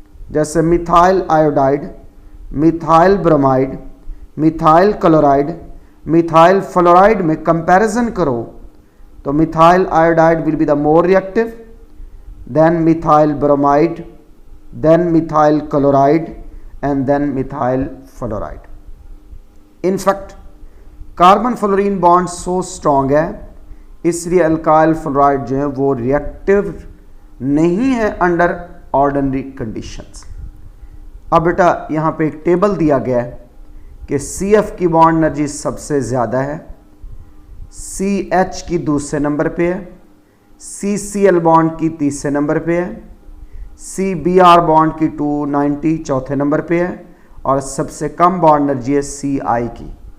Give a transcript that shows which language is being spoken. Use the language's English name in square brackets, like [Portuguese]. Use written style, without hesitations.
[Hindi] जैसे [English] Methyl iodide, methyl bromide, methyl chloride, methyl fluoride में comparison करो तो methyl iodide will be the more reactive, then methyl bromide, then methyl chloride, and then methyl fluoride. [Hindi] In fact, carbon fluorine bond so strong है, इसलिए alkyl fluoride जो है वो reactive नहीं है [English] Under ordinary conditions. [Hindi] अब बेटा यहाँ पे एक टेबल दिया गया है कि CF की बॉन्ड एनर्जी सबसे ज़्यादा है, CH की दूसरे नंबर पे है, CCl बॉन्ड की तीसरे नंबर पे है, CBr बॉन्ड की 290 चौथे नंबर पे है और सबसे कम बॉन्ड एनर्जी है CI की।